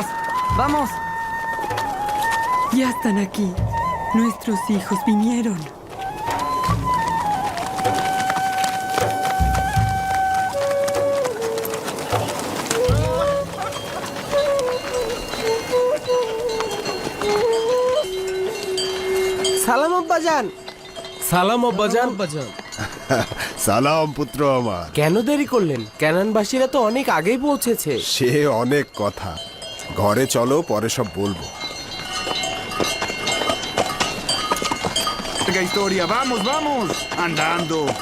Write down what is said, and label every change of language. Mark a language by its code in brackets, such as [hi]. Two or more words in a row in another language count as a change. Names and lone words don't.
[es] ¡Vamos! Ya están aquí. Nuestros hijos vinieron. [bn] সালাম আব্বাজান। সালাম আব্বাজান। সালাম পুত্র আমার। কেন দেরি করলেন? ক্যানানবাসীরা তো অনেক আগেই পৌঁছেছে। সে অনেক কথা, ঘরে চলো, পরে সব বলবো। [es] ¡Larga historia! ¡Vamos, vamos! ¡Andando!